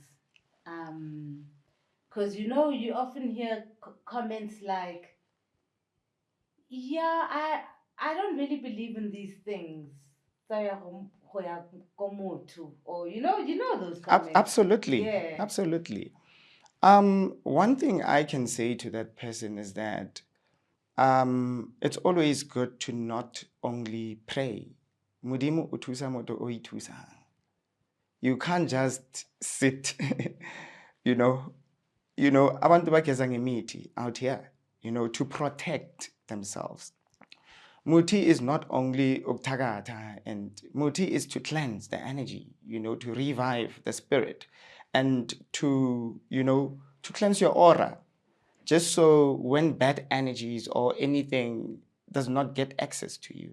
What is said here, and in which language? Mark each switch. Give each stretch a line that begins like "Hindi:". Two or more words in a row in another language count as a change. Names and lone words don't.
English: Because you often hear comments like, yeah, I don't really believe in these things. Or those comments. Absolutely. Yeah. Absolutely. One thing I can say to that person is that it's always good to not only pray.
Southern Sotho: Modimo o thusa motho o ithusang.
English: You can't just sit,
Zulu: abantu bageza ngemithi
English: out here, to protect themselves. Muti is not only uktagata, and muti is to cleanse the energy, to revive the spirit and to cleanse your aura. Just so when bad energies or anything does not get access to you.